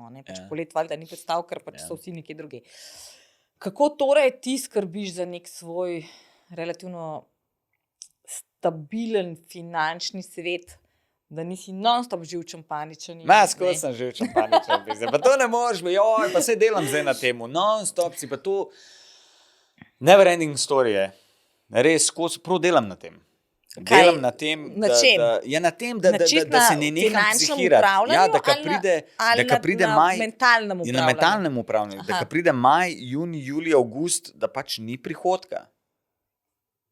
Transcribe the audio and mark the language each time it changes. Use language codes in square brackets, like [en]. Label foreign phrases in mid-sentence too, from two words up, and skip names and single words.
[sl] Pač polet valjda ni predstav, ker pač so vsi nekje drugi. Kako torej ti skrbiš za nek svoj relativno stabilen finančni svet, da nisi non-stop živčen paničen? Skoro sem živčen paničen. Pa to ne moreš, pa se delam zdaj na temu. Non-stop si pa to... [en] Never ending story [sl] je. Res, prav delam na tem. Delam na tem, na čem? Da se ne neham psihirati. Ja, da pride maj, na mentalnem upravljanju. Da pride maj, juni, julij, avgust, da pač ni prihodka.